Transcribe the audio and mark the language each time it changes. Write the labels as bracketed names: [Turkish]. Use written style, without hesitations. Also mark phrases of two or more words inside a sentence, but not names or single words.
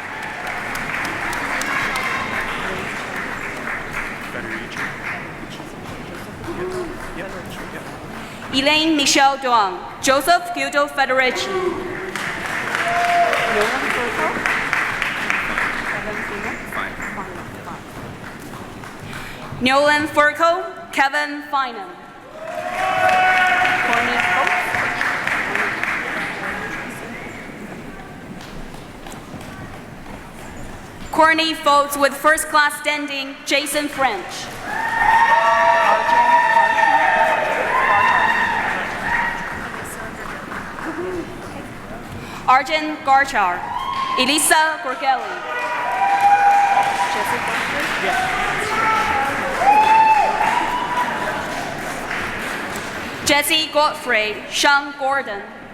[English] Elaine Michelle Duong, Joseph Guido Federici, Nolan Furco, Kevin Finan, Courtney Foltz with first class standing, Jason French. Arjun Garchar, Elisa Gorgelli, Jesse Godfrey, Sean Gordon,